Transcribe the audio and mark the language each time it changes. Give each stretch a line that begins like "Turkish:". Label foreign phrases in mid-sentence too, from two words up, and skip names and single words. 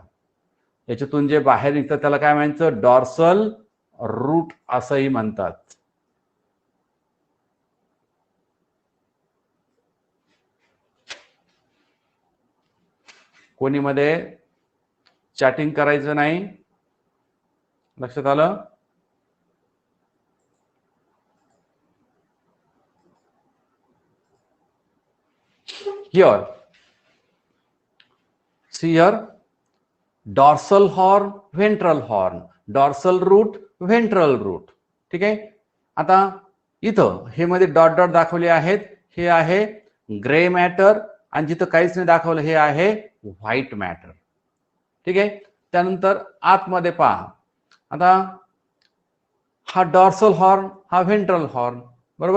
Marathi: याच्यातून जे बाहेर निघतं त्याला काय म्हणायचं?
English: dorsal root
Marathi: असंही म्हणतात. कोणी मध्ये चॅटिंग करायचं नाही, लक्षात आलं?
English: Here, see here, dorsal horn, ventral horn, dorsal root, ventral root.
Marathi: ठीक आहे. आता इथं हे मध्ये
English: dot dot
Marathi: दाखवले आहेत, हे आहे
English: grey matter,
Marathi: आणि जिथं काहीच नाही दाखवलं हे आहे
English: white matter.
Marathi: ठीक आहे. त्यानंतर आतमध्ये पहा, आता हा
English: dorsal horn,
Marathi: हा
English: ventral horn,
Marathi: बरोबर.